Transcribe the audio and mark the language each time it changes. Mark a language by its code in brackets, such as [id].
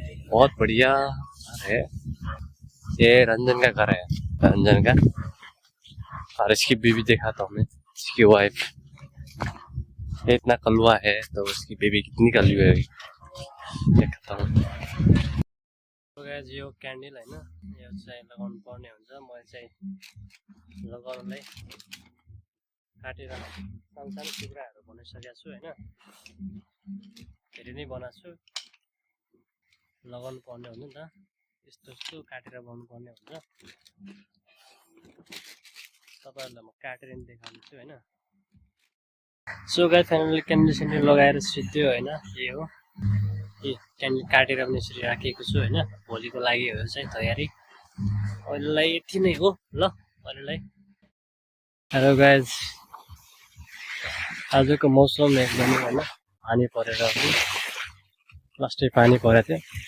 [hi] बहुत बढ़िया है। ये रंजन का घर है, रंजन का। और इसकी बीवी दिखाता हूँ मैं, इसकी वाइफ। ये इतना कलुआ है तो उसकी बेबी कितनी कलुआ है देखता हूँ। [ne] तो गाइस यो क्यान्डल हैन, यो चाहिँ लगाउनु पर्ने हुन्छ। मैले चाहिँ लगाउनलाई काटेर सानो टुक्राहरू बनाइसकेको छु हैन। धेरै नै बनाएको छु, लगाउनु पर्ने हुन्छ नि त। यस्तो काटेर बनाउनु पर्ने हुन्छ। तपाईहरुलाई म काटेर नि देखाउँछु हैन। So guys finally candle sandal लगाएर सिद्धो हैन। यो हो, यो क्यान्डल काटेर पनि यसरी राखेको छु हैन। भोलिको लागि हो चाहिँ तयारी। अहिलेलाई यति नै हो ल। अहिलेलाई हेलो गाइस, आजको मौसम एकदमै हैन पानी परेर पनि लास्टै पानी परेको थियो।